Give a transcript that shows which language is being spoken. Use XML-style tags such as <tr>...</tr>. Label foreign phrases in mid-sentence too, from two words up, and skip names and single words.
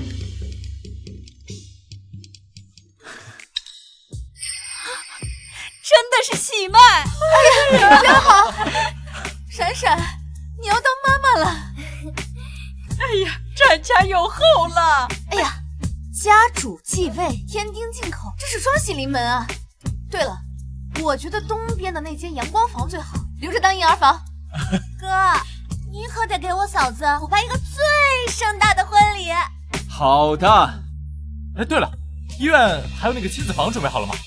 <zh>真的是喜脉！哎呀，真好！闪闪，你要当媽媽了！哎呀，詹家有後了！哎呀，家主繼位，天丁進口，這是雙喜臨門啊！對了，我覺得東邊的那間陽光房最好，留着當嬰兒房。哥，你可得給我嫂子補辦一個最盛大的婚禮。好的。哎，對了，醫院還有那個親子房準備好了嗎？</zh>